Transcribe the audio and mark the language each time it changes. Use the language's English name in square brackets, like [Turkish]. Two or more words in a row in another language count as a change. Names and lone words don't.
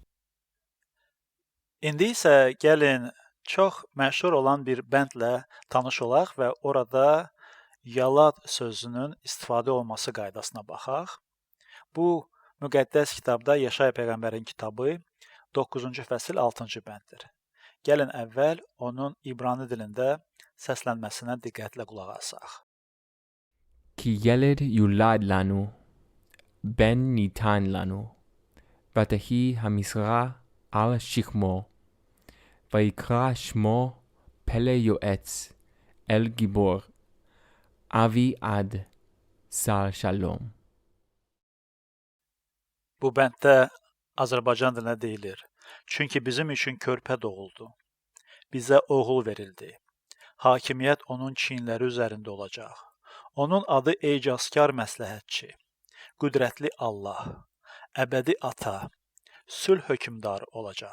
[Azerbaijani] İndi isə gəlin çox məşhur olan bir bəndlə tanış olaq və orada yalad sözünün istifadə olması qaydasına baxaq. Bu, müqəddəs kitabda Yaşaya Peyğəmbərin kitabı 9-cu fəsil 6-cı bənddir. Gəlin əvvəl onun İbrani dilində səslənməsinə diqqətlə qulaq asaq. [Hebrew] Ki ילד יולד לנו, בן ניתן לנו, ותהי המשרה על שכמו, ויקרא שמו פלא יועץ, אל גיבור, אבי עד, שר שלום. [Azerbaijani] Bu bənddə Azərbaycan dilinə deyilir. Çünki bizim üçün körpə doğuldu. Bizə oğul verildi. Hakimiyyət onun çiyinləri üzərində olacaq. Onun adı ecazkar məsləhətçi, qüdrətli Allah, əbədi ata, sülh hökmdarı olacaq.